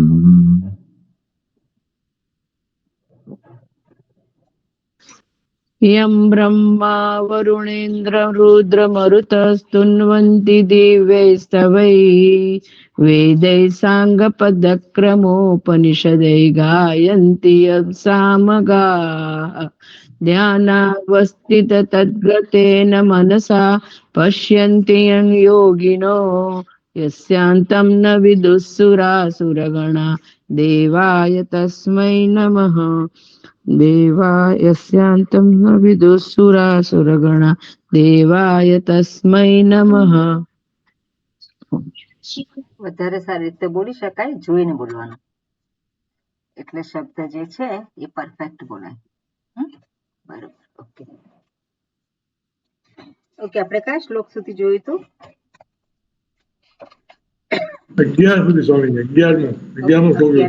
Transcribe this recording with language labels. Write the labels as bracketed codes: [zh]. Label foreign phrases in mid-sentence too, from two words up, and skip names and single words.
[sa] યં બ્રહ્મા વરુણેન્દ્ર રુદ્રમરુતસ્તુન્વન્તિ દિવ્યૈસ્તવૈः વેदैः સાંગપદક્રમોપનિષदैः ગાયन्ति યં સામગાः ध्यानावस्थिततद्गतेन मनसा पश्यन्ति यं योगिनो यस्यान्तं न विदुःसुरासुरगणा देवाय तस्मै नमः. यस्यान्तं न विदुःसुरासुरगणा देवाय तस्मै नमः. [gu] વધારે સારી રીતે બોલી શકાય, જોઈને બોલવાનું, એટલે શબ્દ જે છે એ પરફેક્ટ બોલાય. બરોબર. [en] okay okay, [gu] આપણે કયા શ્લોક સુધી જોયું હતું? 11 સુધી સ્વામી, 11